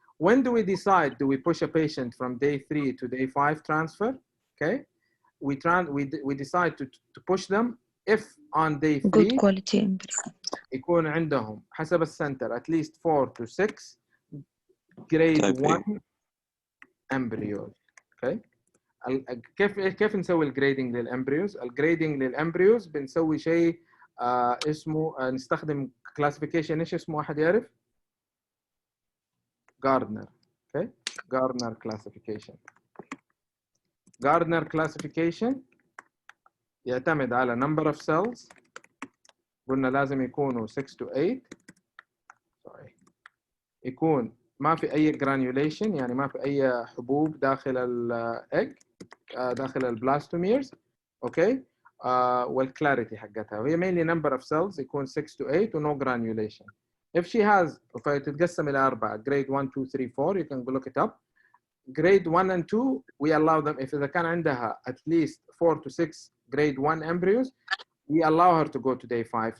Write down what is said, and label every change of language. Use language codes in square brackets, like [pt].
[en] When do we decide? Do we push a patient from day 3 to day 5 transfer? Okay. We decide to push them if on day 3 good quality embryo. [ar] يكون عندهم حسب السنتر [en] at least 4 to 6 grade 1 embryos. Okay. [ar] كيف نسوي الجريدنج للامبريوز؟ الجريدنج للامبريوز بنسوي شيء اسمه نستخدم كلاسيفيكيشن. ايش اسمه احد يعرف؟ Gardner. [en] Okay. Gardner classification. Gardner classification [ar] يعتمد على [en] number of cells. [ar] قلنا لازم يكونوا 6 to 8. [en] Sorry. [ar] يكون ما في أي granulation يعني ما في أي حبوب داخل الإج داخل البلاستوميرز. أوكي. والكلاريتي حقتها وهي [en] mainly number of cells يكون 6 to 8 و no granulation. If she has, [ar] فيتقسم إلى أربعة, [en] grade 1, 2, 3, 4, you can go look it up. Grade 1 and 2, we allow them, if [ar] إذا كان عندها [en] at least 4 to 6 grade 1 embryos, we allow her to go to day 5.